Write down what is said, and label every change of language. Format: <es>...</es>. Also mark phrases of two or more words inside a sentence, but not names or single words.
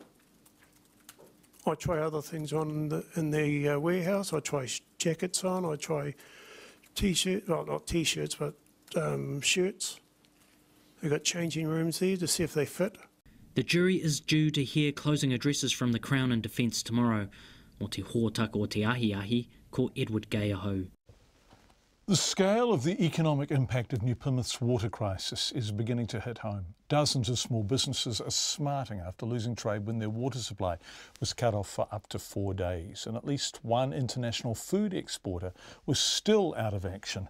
<en>I try other things on in the warehouse. I try jackets on. I try T-shirts, well, not T-shirts, but shirts. They've got changing rooms there to see if they fit. The jury is due to hear closing addresses from the Crown and Defence tomorrow.</en> <mi>O te hōtaka o te ahi, ko Edward Gay ahau.</mi> <en>The scale of the economic impact of New Plymouth's water crisis is beginning to hit home. Dozens of small businesses are smarting after losing trade when their water supply was cut off for up to 4 days. And at least one international food exporter was still out of action.</en>